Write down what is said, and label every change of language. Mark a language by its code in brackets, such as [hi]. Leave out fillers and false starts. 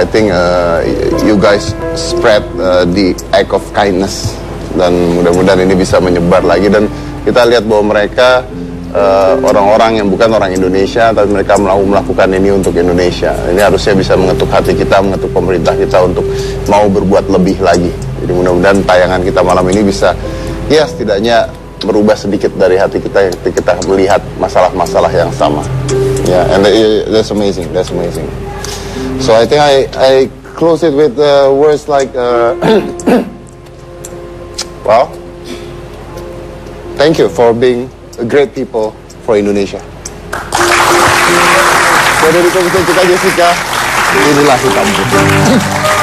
[en] I think you guys spread the act of kindness [id] dan mudah-mudahan ini bisa menyebar lagi dan kita lihat bahwa mereka orang-orang yang bukan orang Indonesia tapi mereka melakukan ini untuk Indonesia. Ini harusnya bisa mengetuk hati kita, mengetuk pemerintah kita untuk mau berbuat lebih lagi. Jadi mudah-mudahan tayangan kita malam ini bisa ya setidaknya merubah sedikit dari hati kita yang kita melihat masalah-masalah yang sama. [en] Yeah, and that's amazing. That's amazing. So I think I close it with words like, well, thank you for being a great people for Indonesia. [id] Saya dari Komite Cita Jessica, inilah hitamku.